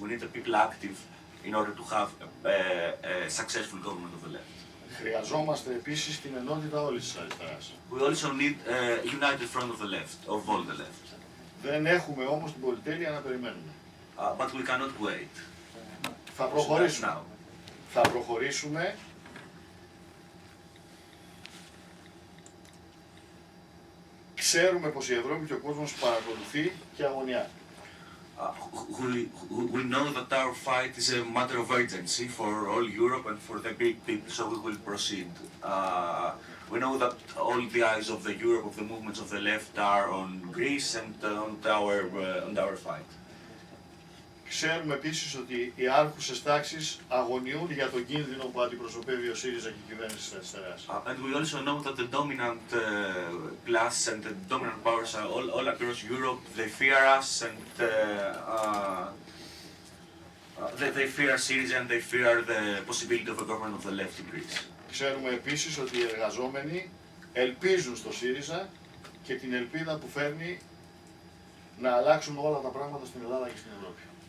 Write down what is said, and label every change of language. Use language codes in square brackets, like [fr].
[en] We need the people active in order to have a successful government of the left. [el] Χρειαζόμαστε επίσης την ενότητα όλης της αριστεράς. [en] We also need a united front of the left, of all the left. [el] Δεν έχουμε όμως την πολυτέλεια να περιμένουμε. [en] But we cannot wait. [el] Θα προχωρήσουμε. [en] Now. [el] Θα προχωρήσουμε. Ξέρουμε πως η Ευρώπη και ο κόσμος παρακολουθεί και αγωνιά. [en] We know that our fight is a matter of urgency for all Europe and for the Greek people, so we will proceed. We know that all the eyes of the Europe, of the movements of the left, are on Greece and on our fight. [el] Ξέρουμε επίσης ότι οι άρχουσες τάξεις αγωνιούν για τον κίνδυνο που αντιπροσωπεύει ο ΣΥΡΙΖΑ και η κυβέρνηση της αριστεράς. [en] And we also know that the dominant class and the dominant powers are all across Europe. They fear us and they fear Syriza and they fear the possibility of a government of the left in Greece. [el] Ξέρουμε επίσης ότι οι εργαζόμενοι ελπίζουν στο ΣΥΡΙΖΑ και την ελπίδα που φέρνει να αλλάξουν όλα τα πράγματα στην Ελλάδα και στην Ευρώπη.